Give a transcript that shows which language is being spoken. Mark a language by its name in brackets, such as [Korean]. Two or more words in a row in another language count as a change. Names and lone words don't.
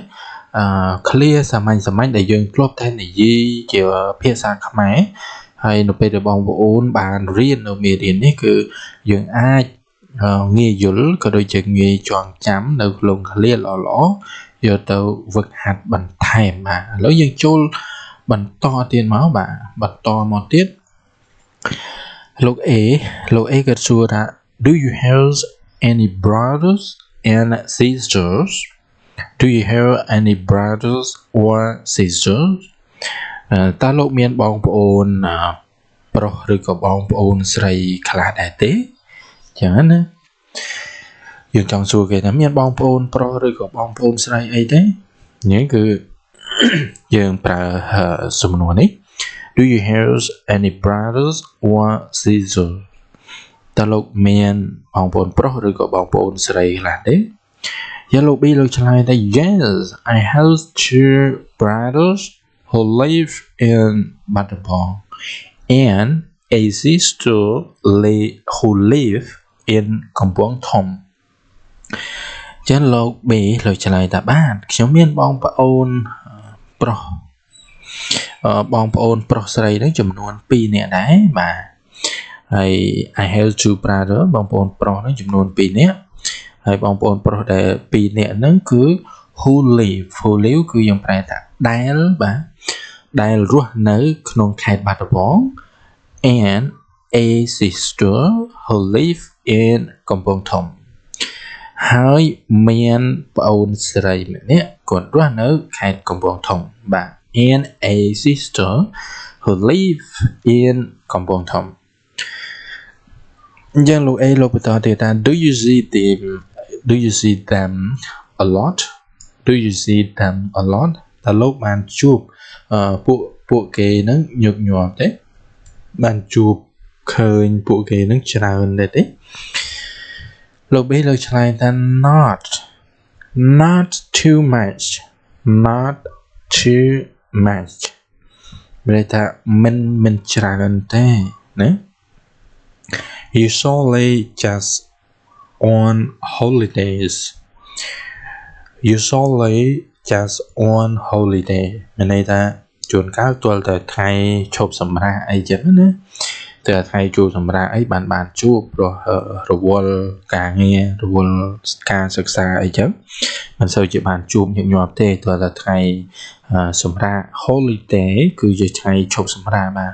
[Khmer] clear សាមញ្ញដែលយើងធ្លាប់តែនិយាយជាភាសាខ្មែរហើយនៅពេលដែលបងប្អូនបានរៀននៅមេរៀននេះគឺយើងអាចងាយយល់ក៏ដូចជាងាយចងចាំនៅក្នុង clear ល្អយកទៅហ្វឹកហាត់បន្ថែមបាទឥឡូវយើងចូលបន្តទៀតមកបាទបន្តមកទៀតលោក A គាត់សួរថា [English] Do you have any brothers and sisters? Do you have any brothers or sisters? [Khmer] តើលោកមានបងប្អូនប្រុសឬក៏បងប្អូនស្រីខ្លះដែរទេចឹងណាយើងចង់សួរគេថាមានបងប្អូនប្រុសឬក៏បងប្អូនស្រីអីទេនេះគឺយើងប្រើសំណួរនេះ [English] Do you have any brothers or sisters? [Khmer] តើលោកមានបងប្អូនប្រុសឬក៏បងប្អូនស្រីខ្លះទេយកលោក B លោកឆ្លើយថា [English] Yes, I have two brothers who live in Battambang and a sister who live in Kampong Thom [Khmer] ចឹងលោក B លោកឆ្លើយថាបាទខ្ញុំមានបងប្អូនប្រុសបងប្អូនប្រុសស្រីហ្នឹងចំនួន2នាក់ដែរបាទហើយ [English] I have two brother [Khmer] បងប្អូនប្រុសហ្នឹងចំនួន2នាក់ហើយបងប្អូនប្រុសដែល2នាក់ហ្នឹងគឺ [English] who live [Khmer] គឺយើងប្រែថាដែលបាទដែលរស់នៅក្នុងខេត្តបា ត់ដំបង [English] and a sister who live in [Khmer] កំពង់ធំហើយមានប្អូនស្រីម្នាក់គាត់រស់នៅខេត្តកំពង់ធំបាទ [English] and a sister who live in [Khmer] កំពង់ធំអញ្ចឹងលោក A លោកបន្តទៀតថា [English] Do you see them a lot? [Khmer] Do you see them a lot? តើលោកបានជួបពួកគេនឹងញឹកញាប់ទេបានជួបឃើញពួកគេនឹងច្រើនដែរទេលោក B លោកឆ្លើយថា [English] not too much [Khmer] មានន័យថាមិនច្រើនទេណា [English] Usually just on holidays [Khmer] មានន័យថាជួនកាលទាល់តែថ្ងៃឈប់សម្រាកអីចឹងណាតែថ្ងៃជួបសម្រាប់អីបាន ជួបព្រោះរវល់ការងាររវល់ការសិក្សាអីចឹងមិនសូវជាបានជួបញឹកញាប់ទេទោះតែថ្ងៃសម្រាប់ holiday គឺជាថ្ងៃឈប់សម្រាកបាទ